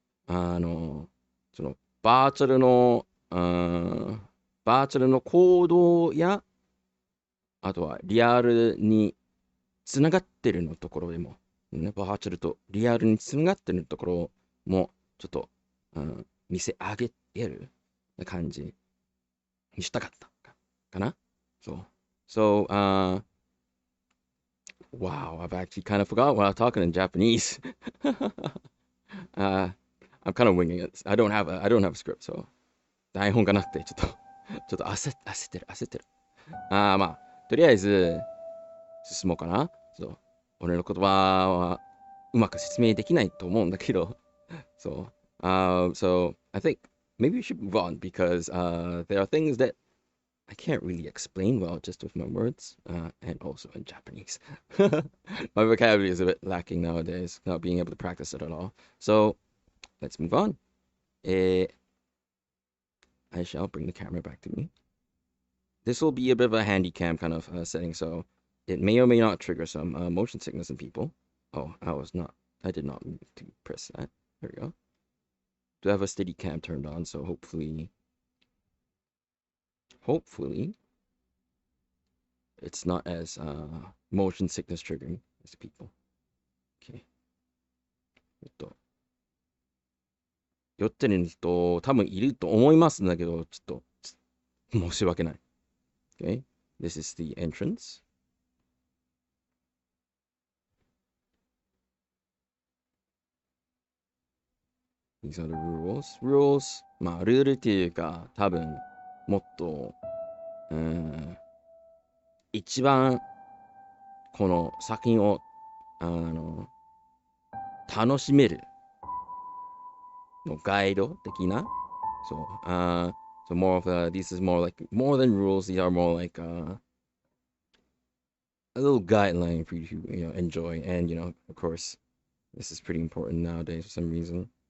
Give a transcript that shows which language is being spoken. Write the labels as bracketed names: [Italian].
[Japanese] そのバーチャルの、バーチャルの行動や、あとはリアルにつながってるのところでも、ね、バーチャルとリアルにつながってるところも、ちょっと、見せ上げる感じにしたかったかな。そう。 [English] So, wow, I've actually kind of forgot what I'm talking in Japanese. uh, I'm kind of winging it. I don't have a script, so [Japanese] 台本がなくてちょっと焦ってる。とりあえず進もうかな。そう。俺の言葉はうまく説明できないと思うんだけど、そう。 [English] So I think maybe we should move on because there are things that I can't really explain well just with my words, and also in Japanese. My vocabulary is a bit lacking nowadays, not being able to practice it at all. So let's move on. Eh, I shall bring the camera back to me. This will be a bit of a handy cam kind of setting, so it may or may not trigger some motion sickness in people. Oh, I did not mean to press that. There we go. Do have a steady cam turned on, so hopefully, it's not as motion sickness triggering as people. Okay. [Japanese] 酔ってる人多分いると思いますんだけど、ちょっと申し訳ない。 [English] Okay. This is the entrance. These are the rules. Rules. [Japanese] ルールっていうか、多分、もっと、一番、この作品を、楽しめるのガイド的な。 [English] So more of this is more like, more than rules, these are more like a little guideline for you to, enjoy. And, of course, this is pretty important nowadays for some reason.